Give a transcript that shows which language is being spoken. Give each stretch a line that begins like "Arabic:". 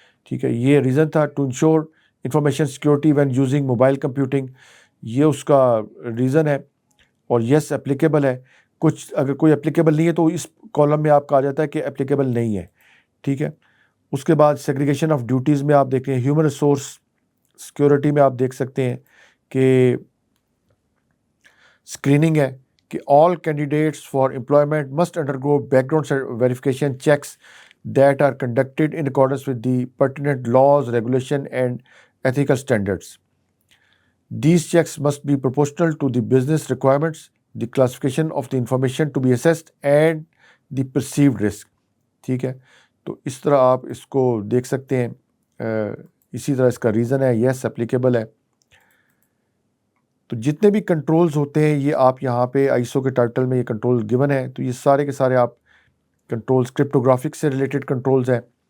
Urdu: ٹھیک ہے؟ یہ ریزن تھا
English: to ensure information security when using mobile computing,
Urdu: یہ اس کا ریزن ہے، اور یس اپلیکیبل ہے۔ کچھ اگر کوئی اپلیکیبل نہیں ہے تو اس کالم میں آپ کا آ جاتا ہے کہ اپلیکیبل نہیں ہے، ٹھیک ہے؟ اس کے بعد سیگریگیشن آف ڈیوٹیز میں آپ دیکھیں، ہیومن ریسورس سیکورٹی میں آپ دیکھ سکتے ہیں کہ اسکریننگ ہے کہ
English: All candidates for employment must undergo background verification checks that are conducted in accordance with the pertinent laws, regulation and ethical standards. These checks must be proportional to the business requirements, the classification of the information to be assessed and the perceived risk.
Urdu: ٹھیک ہے؟ تو اس طرح آپ اس کو دیکھ سکتے ہیں۔ اسی طرح اس کا ریزن ہے یس اپلیکیبل ہے۔ تو جتنے بھی کنٹرولز ہوتے ہیں یہ آپ یہاں پہ ISO کے ٹائٹل میں یہ کنٹرول گیون ہے، تو یہ سارے کے سارے آپ کنٹرولز کرپٹوگرافک سے ریلیٹڈ کنٹرولز ہیں۔